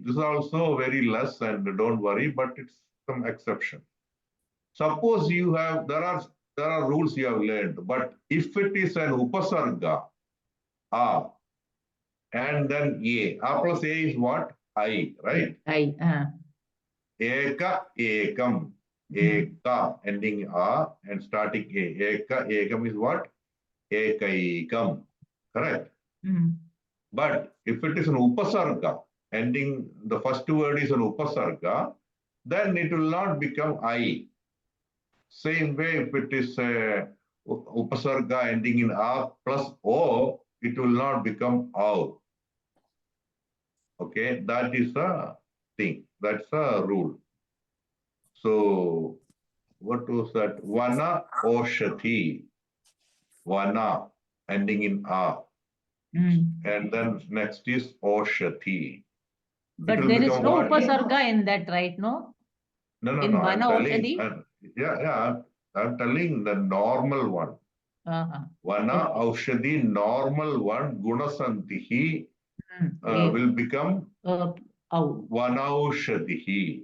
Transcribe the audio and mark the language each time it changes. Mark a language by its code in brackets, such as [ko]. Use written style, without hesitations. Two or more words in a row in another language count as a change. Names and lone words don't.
[en] This is also very less, and don't worry, but it's some exception. Suppose you have, there are rules you have learned, but if it is an Upasarga, A, and then A plus A is what? I, right? [sa] एक, एकम्. Eka, [en] ending A and starting A. [sa] एक, एकम् [en] is what? Ekaikam. Correct? But if it is an upasarga, ending, the first word is an upasarga, then it will not become I. Same way, if it is a upasarga ending in A plus O, it will not become AU. Okay, that is a thing. That's a rule. So, what was that? [sa] वन ओषधि. [en] Vana ending in A. And then next is Oshati. But there is no upasarga in that, right? No? No, in I'm telling. Oshadi? I'm telling the normal one. [sa] वन औषधि, [en] normal one, Gunasantihi will become Vanaushadihi.